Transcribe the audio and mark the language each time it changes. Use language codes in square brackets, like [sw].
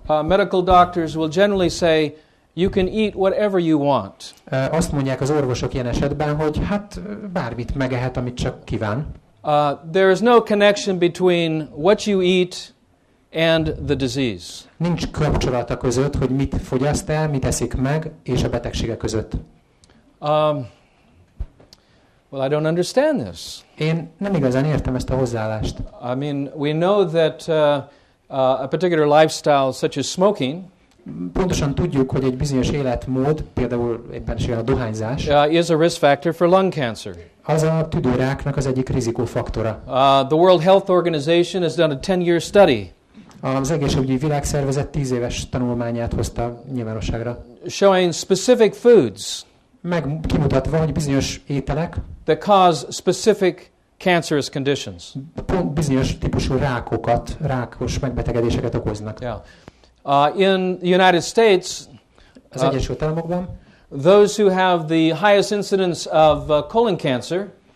[en] medical doctors will generally say, you can eat whatever you want. [hu] Azt mondják az orvosok ilyen esetben, hogy hát bármit megehet, amit csak kíván. [en] There is no connection between what you eat and the disease. [hu] Nincs kapcsolata között, hogy mit fogyaszt el, mit eszik meg, és a betegsége között. [en] Well, I don't understand this. [hu] Én nem igazán értem ezt a hozzáállást. [en] I mean, we know that a particular lifestyle, such as smoking, [hu] pontosan tudjuk, hogy egy bizonyos életmód, például éppenséggel a dohányzás, [en] is a risk factor for lung cancer. [hu] Az a tüdőráknak az egyik rizikófaktora. [en] The World Health Organization has done a 10-year study. [hu] Az egészségügyi világszervezet 10 éves tanulmányát hozta nyilvánosságra. [en] Showing specific foods. [hu] Meg kimutatva, hogy bizonyos ételek [en] that cause specific cancerous conditions. [hu] Pont bizonyos típusú rákos megbetegedéseket okoznak. [en] Yeah. In the United States, [hu] az Egyesült Államokban, [en] those who have the highest incidence of colon cancer,